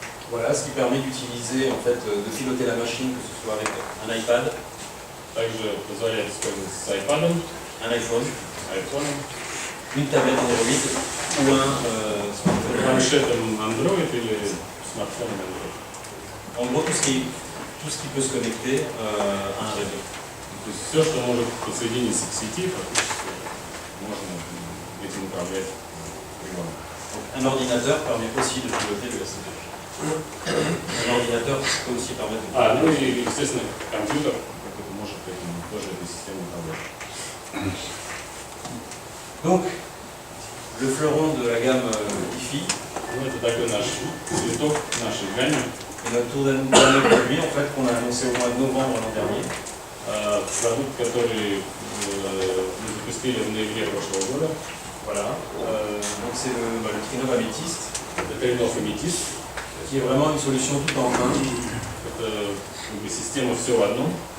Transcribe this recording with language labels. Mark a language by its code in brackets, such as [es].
[fr] Voilà, ce qui permet d'utiliser, en fait, de piloter la machine, que ce soit avec un iPad, [ru] Также позволяет использовать с iPad, [fr] un iPhone, [ru] iPhone, [fr] une tablette Android ou un smartphone. [ru] планшетом Android или смартфоном Android. [fr] En gros, tout ce qui peut se connecter à un réseau. [ru] То есть все, что может подсоединиться к сети, фактически можно этим управлять прибором. [fr] Donc, un ordinateur permet aussi de piloter le SCP. Un ordinateur peut aussi permettre de [ru] Ну и, естественно, компьютер, который может этим тоже этой системой управлять. [fr] Donc, le fleuron de la gamme Wi-Fi [ru] Ну, это такой наш цветок нашей гамме. [fr] et notre tout dernier produit, en fait, qu'on a annoncé au mois de novembre l'an dernier. [ru] Продукт, который мы запустили в ноябре прошлого года. [fr] Voilà. Donc, c'est le Trinov Amethyst, [ru] Это Trinov Amethyst. [fr] qui est vraiment une solution tout en un [ru] Это как бы система все в одном.